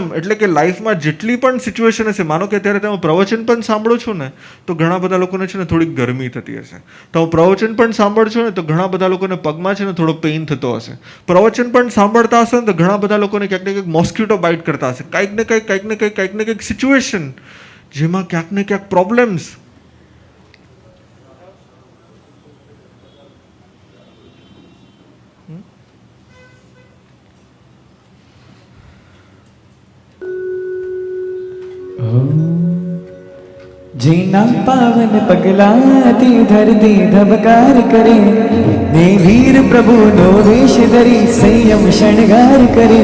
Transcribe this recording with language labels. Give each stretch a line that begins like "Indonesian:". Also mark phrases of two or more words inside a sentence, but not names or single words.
Gujarati: એટલે કે લાઈફમાં જેટલી પણ સિચ્યુએશન હશે, માનો કે અત્યારે તમે પ્રવચન પણ સાંભળો છો ને, તો ઘણા બધા લોકોને છે ને થોડીક ગરમી થતી હશે. તો પ્રવચન પણ સાંભળશો ને, તો ઘણા બધા લોકોને પગમાં છે ને થોડો પેઇન થતો હશે. પ્રવચન પણ સાંભળતા હશો ને, તો ઘણા બધા લોકોને ક્યાંક ને ક્યાંક
English: mosquito bite
Gujarati: કરતા હશે. કંઈક ને કંઈક સિચ્યુએશન જેમાં ક્યાંક ને ક્યાંક પ્રોબ્લેમ્સ. જીના પાવન પગલાતી ધરતી ધબકાર કરે, ને વીર પ્રભુ નો વેશ ધરી સંયમ શૃંગાર કરે.